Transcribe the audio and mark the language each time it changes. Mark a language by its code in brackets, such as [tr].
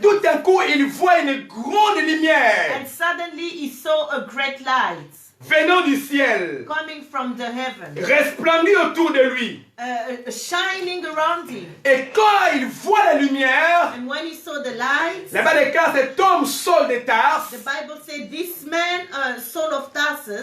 [fr] tout d'un coup, il voit une grande lumière [en] And suddenly he saw a great light [fr] venant du ciel, [en] coming from the heaven, [fr] resplendit autour de lui. [en] shining around him. [fr] Et quand il voit la lumière, [en] And when he saw the light, [fr] là-bas des cas, cet homme Saul de Tarse, [en] the Bible said this man, Saul of Tarsus,